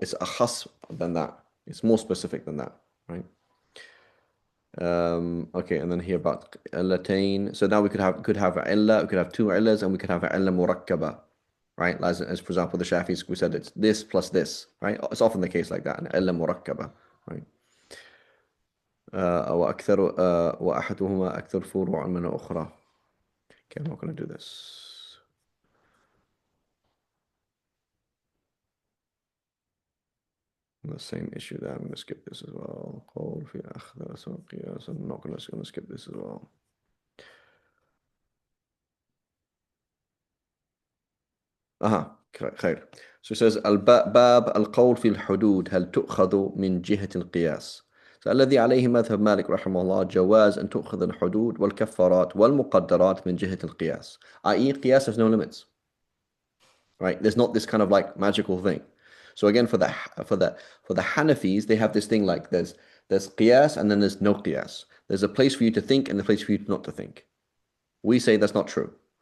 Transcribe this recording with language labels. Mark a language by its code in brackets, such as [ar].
[en] It's a khas than that. It's more specific than that, right? Okay, and then here about illatain. So now we could have a illah, we could have two illahs, and we could have a illah murakkaba, right? As for example, the Shafis, we said it's this plus this, right? It's often the case like that, an illah murakkaba, right? [ar] وأكثر وأحدهما أكثر فروعا من الأخرى. [en] Okay, I'm not going to do this. The same issue there. I'm going to skip this as well. [ar] قول في أخذ قياس. [en] I'm not going to skip this as well. [ar] خير. [en] So it says [ar] باب القول في الحدود هل تؤخذ من جهة القياس. [en] So [ar] الذي عليه مذهب مالك رحمه الله جواز أن تؤخذ الحدود والكفارات والمقدرات من جهة القياس. [en] i.e. [ar] قياس [en] has no limits. Right? There's not this kind of like magical thing. So again, for the Hanafis, they have this thing like there's qiyas and then there's no qiyas. There's a place for you to think and a place for you not to think. We say that's not true.